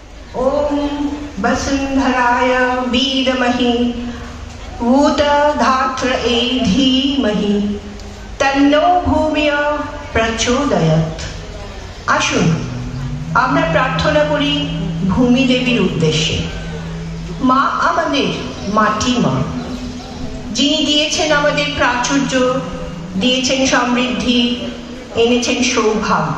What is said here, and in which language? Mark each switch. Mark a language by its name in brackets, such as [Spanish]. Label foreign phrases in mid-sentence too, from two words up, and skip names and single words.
[Sanskrit] ओम वसुंधराय विद्महे भूतधात्रे धीमहि तन्नो भूमिः प्रचोदयात्। [Bangla] আসুন আমরা প্রার্থনা করি ভূমি দেবীর উদ্দেশ্যে। মা আমাদের মাটি মা, যিনি দিয়েছেন আমাদের প্রাচুর্য, দিয়েছেন সমৃদ্ধি, এনেছেন সৌভাগ্য।